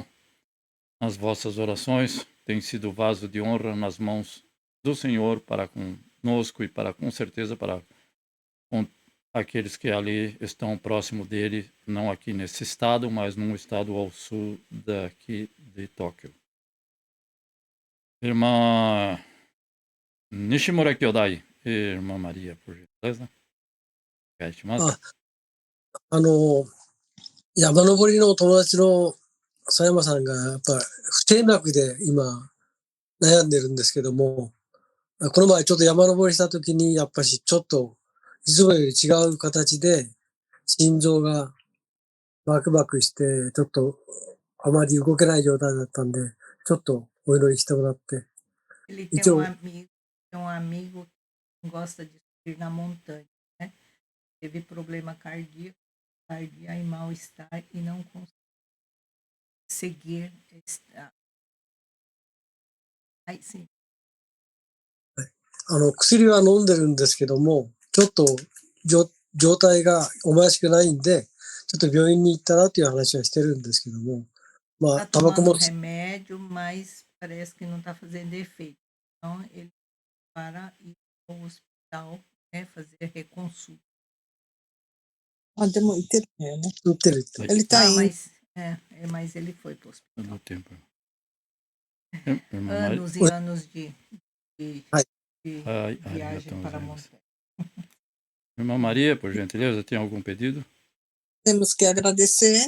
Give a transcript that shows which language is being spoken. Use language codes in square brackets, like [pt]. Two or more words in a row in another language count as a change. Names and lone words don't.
[pt] As vossas orações têm sido vaso de honra nas mãos do Senhor para conosco e para, com certeza, para com aqueles que ali estão próximo dele, não aqui nesse estado, mas num estado ao sul daqui de Tóquio. Irmã Nishimura Kyodai, irmã Maria, por gentileza. [ja] お願いします。山登りの友達の佐山さんがやっぱ不整脈で今悩んでるんですけども、この前ちょっと山登りした時にやっぱしちょっといつもより違う形で心臓がバクバクしてちょっとあまり動けない状態だったんで、ちょっとお祈りしてもらって。 [pt] Ele tem um amigo que gosta de subir na montanha, né? Teve problema cardíaco e mal-estar e não consegue seguir. Aí sim. [ja] 薬は飲んでるんですけども、ちょっと状態がおましくないんで、ちょっと病院に行ったらという話はしてるんですけども、まあ、タバコも。 [pt] remédio, mas parece que não está fazendo efeito. Então, ele para ir ao hospital, né, fazer reconsulta. [ja] でも行ってるんだよね。行ってる。 [pt] Ele tá indo. Mas ele foi para o hospital. No tempo. Irmã Maria. Anos e anos de viagem para a montanha. Irmã Maria, por gentileza, tem algum pedido? Temos que agradecer